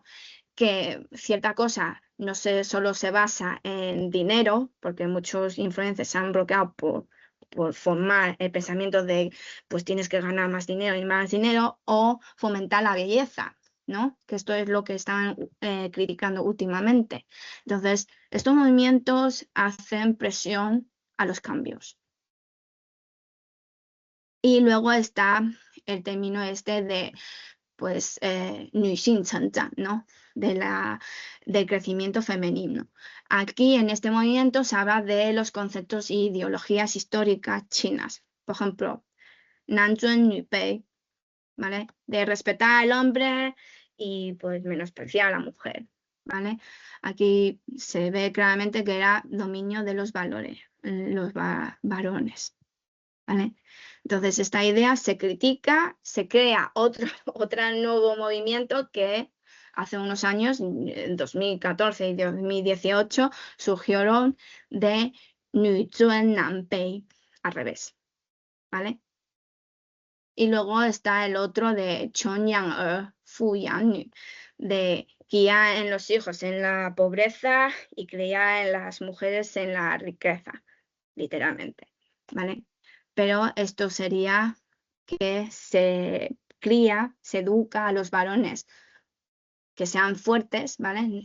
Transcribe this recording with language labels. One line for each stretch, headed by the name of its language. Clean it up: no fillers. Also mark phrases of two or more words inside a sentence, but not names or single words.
Spanish: Que cierta cosa no solo se basa en dinero, porque muchos influencers se han bloqueado por formar el pensamiento de pues tienes que ganar más dinero y más dinero, o fomentar la belleza, ¿no? Que esto es lo que están criticando últimamente. Entonces, estos movimientos hacen presión a los cambios. Y luego está el término este de pues
Chinese: 女性成长,
Spanish: ¿no? Del crecimiento femenino. Aquí en este movimiento se habla de los conceptos e ideologías históricas chinas. Por ejemplo,
Chinese: 男尊女卑,
Spanish: ¿vale? De respetar al hombre y pues menospreciar a la mujer, ¿vale? Aquí se ve claramente que era dominio de los valores, los varones, ¿vale? Entonces, esta idea se critica, se crea otro nuevo movimiento que hace unos años, en 2014 y 2018, surgieron de
Chinese: 女尊男卑,
Spanish: al revés, ¿vale? Y luego está el otro de
Chinese: 穷养儿富养女,
Spanish: de guiar en los hijos en la pobreza y criar en las mujeres en la riqueza, literalmente, ¿vale? Pero esto sería que se cría, se educa a los varones que sean fuertes, ¿vale?